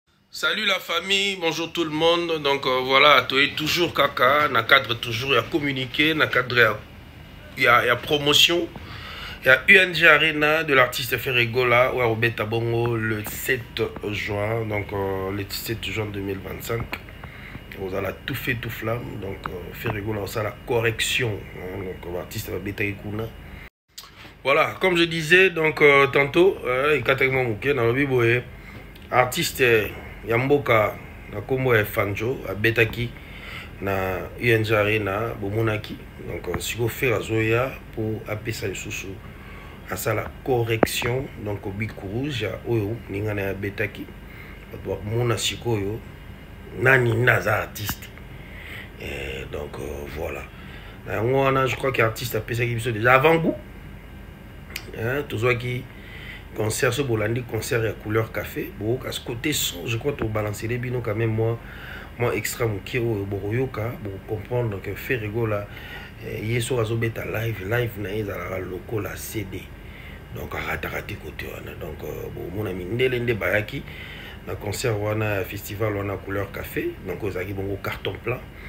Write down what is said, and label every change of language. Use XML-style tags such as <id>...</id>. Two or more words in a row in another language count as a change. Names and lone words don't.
<fr>Salut la famille, bonjour tout le monde. Donc, euh, voilà, tu es toujours</fr> <ln>kaka, na cadre toujours ya communiqué, na cadre ya, ya, ya promotion.</ln> <fr>Il y a U N G Arena de l'artiste Ferregola, ouais, au Beta Bongo, le sept juin, donc, euh, le sept juin deux mille vingt-cinq. Vous allez tout fait, tout flamme, donc, euh, Ferregola, ça la correction, hein, donc, euh, l'artiste va Beta Ikuna. Voilà, comme je disais, donc, euh, tantôt, euh, il y a quatre mois, ok, dans le bibo, artiste, euh,</fr> <ln>ya mboka, na kombo ya Fanjo, abetaki na U N G Arena, bomonaki.</ln> <fr>Donc, euh,</fr> <ln>siko faire azoya pour apesa lisusu.</ln> <fr>À ça, la correction, donc, au Big Rouge,</fr> <ln>ya oyo, ninga na ya betaki. Bato bakomona sikoyo, nani naza artiste.</ln> <fr>Et donc, euh, voilà.</fr> <ln>Na yango wana,</ln> <fr>je crois que artiste</fr> <ln>apesaki biso</ln> <fr>déjà avant goût.</fr> <ln>Hein, tozwaki concert, so bolandi concert ya Couleur Café. Bo, kasi</ln> <fr>côté son, je crois to balancer les bino quand même, moi, moi,</fr> <ln>extra moke oyo, bokoyoka, bokomprendre que Ferregola, eh, ye so azobeta live, live na ye ezalaka lokola C D. Donc, arataka te côté wana.</ln> <fr>Donc, euh,</fr> <ln>bomona mindele nde bayaki na concert wana, festival wana Couleur Café. Donc, ezalaki bongo</ln> <fr>carton plein.</fr>